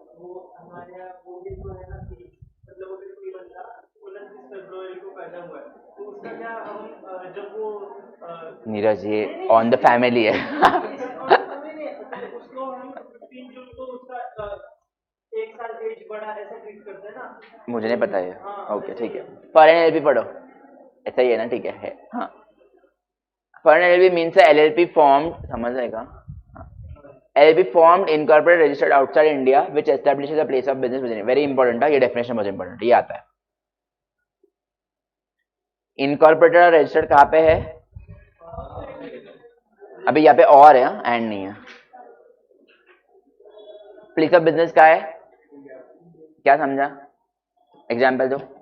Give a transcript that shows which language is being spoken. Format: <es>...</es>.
<hi>वो हमारे यहाँ वो भी तो है ना कि मतलब अगर कोई बंदा 29 फरवरी को पैदा हुआ है तो उसका क्या हम जब वो नीरज ये</hi> <en>on the family</en> <hi>है। तो उसको हम 15 जून को उसका 1 साल एज बढ़ा ऐसा ट्रीट करते हैं ना। मुझे नहीं पता है, हाँ ओके ठीक है, फॉरेन एलएलपी पढ़ो, ऐसा ही है ना, ठीक है हाँ।</hi> <en>foreign LLP means LLP formed,</en> <hi>समझ आएगा,</hi> <en>LLP formed, incorporated, registered outside India, which establishes a place of business within it. Very important</en> <hi>है ये, definition बहुत important है, ये आता है। Incorporated और registered कहाँ पे है, अभी यहाँ पे और है, एंड नहीं है। प्लेस ऑफ बिजनेस का है, क्या समझा, एग्जाम्पल दो।</hi>